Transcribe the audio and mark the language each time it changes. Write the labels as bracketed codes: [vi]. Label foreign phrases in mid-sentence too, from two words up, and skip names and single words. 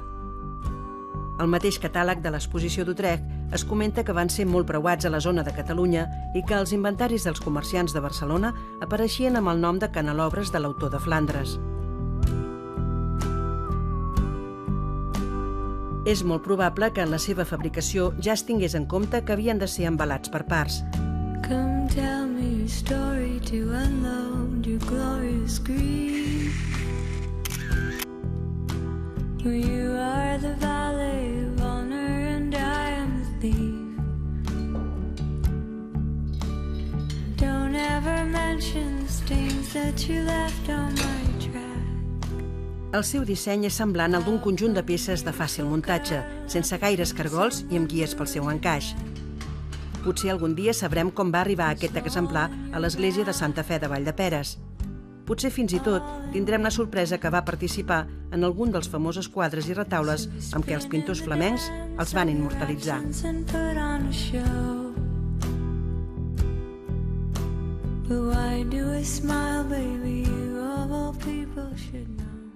[ca] Al mateix catàleg de l'exposició d'Utrecht es comenta que van ser molt preuats a la zona de Catalunya i que els inventaris dels comerciants de Barcelona apareixien amb el nom de canelobres de l'autor de Flandres. És molt probable que en la seva fabricació ja es tingués en compte que havien de ser embalats per parts. [en] Come tell me your story to unload your glorious grief. You are the valet of honor and I am the thief. Don't ever mention the stains that you left on my track. [ca] El seu disseny és semblant al d'un conjunt de peces de fàcil muntatge, sense gaires cargols i amb guies pel seu encaix. Potser algun dia sabrem com va arribar aquest exemplar a l'església de Santa Fe de Valldeperes. Potser fins i tot tindrem la sorpresa que va participar en algun dels famosos quadres i retaules amb què els pintors flamencs els van immortalitzar. [en] But why do I smile, baby? You of all people should know.